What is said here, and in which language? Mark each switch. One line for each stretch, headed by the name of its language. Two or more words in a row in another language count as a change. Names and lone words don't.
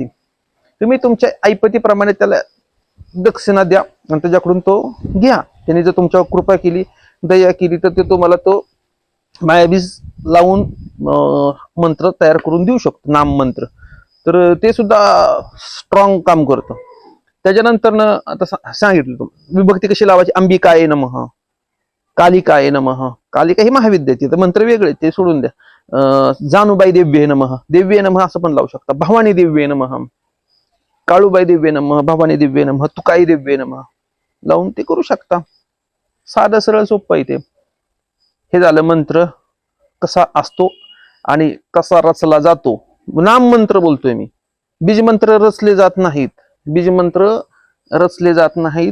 Marathi: तुम्ही तुमच्या ऐपतीप्रमाणे त्याला दक्षिणा द्या आणि त्याच्याकडून तो घ्या. त्याने जर तुमच्यावर कृपा केली, दया केली, तर ते तुम्हाला तो मायाबीज लावून मंत्र तयार करून देऊ शकतो, नाम मंत्र. तर ते सुद्धा स्ट्रॉंग काम करतं. त्याच्यानंतर आता सांगितलं तुम्ही विभक्ती कशी लावायची.
Sanskrit: अंबिकाय नमः, कालिकाय नमः.
Marathi: कालिका ही महाविद्याची, तर मंत्र वेगळे ते सोडून द्या.
Sanskrit: जानुबाई देव्ये नमः, देव्ये नमः
Marathi: असं पण लावू शकता.
Sanskrit: भवानी देव्ये नमः, काळूबाई देव्ये नमः, भवानी देव्ये नमः, तुकाई देव्ये नमः
Marathi: लावून ते करू शकता. साधं सरळ सोपं आहे ते. हे झालं मंत्र कसा असतो आणि कसा रचला जातो. नाम मंत्र बोलतोय मी. बीजमंत्र रचले जात नाहीत. बीजमंत्र रचले जात नाहीत.